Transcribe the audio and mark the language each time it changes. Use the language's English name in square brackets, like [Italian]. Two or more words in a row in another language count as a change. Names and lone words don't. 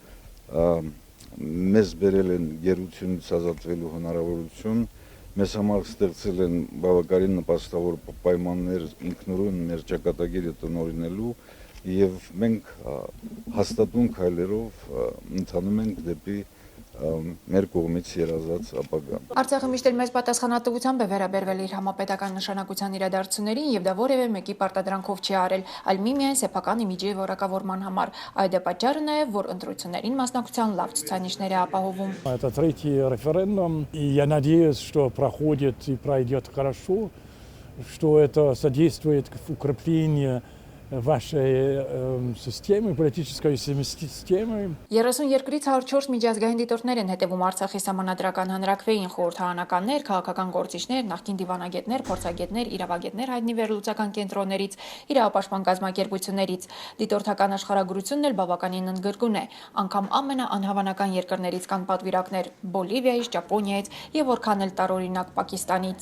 [Armenian] մեզ բերել են գերությունից ազատվելու հնարավորություն, մեզ համար ստեղծել են բավականին նպաստավոր պայմաններ ինքնուրույն մեր ճակատագիրը տնօրինելու եւ մենք հաստատուն քայլերով ընթանում ենք դեպի մեր կողմից երազած ապագան։ Արցախը միշտ էլ մեծ պատասխանատվությամբ է վերաբերվել իր համապետական նշանակության իրադարձություններին եւ դա որևէ մեկի պարտադրանքով չի արել, այլ միմիայն սեփական իմիջի որակավորման համար։ Այդ է պատճառը նաեւ, որ ընտրություններին մասնակցության լավ ցուցանիշներ է ապահովում։ [Russian] Это третий референдум, и я надеюсь, что проходит и пройдет хорошо, что это содействует укреплению вашей системы, политической системы. [Armenian] 30 երկրից 104 միջազգային դիտորդներ են հետևում Արցախի սահմանադրական հանրաքվեին, խորհրդարանականներ, քաղաքական գործիչներ, նախկին դիվանագետներ, փորձագետներ, իրավագետներ հայտնի վերլուծական կենտրոններից, իրավապաշտպան կազմակերպություններից։ Դիտորդական աշխարհագրությունն էլ բավականին ընդգրկուն է։ Անգամ ամենաանհավանական երկրներից կան պատվիրակներ Բոլիվիայից, Ճապոնիայից եւ որքան էլ տարօրինակ Պակիստանից։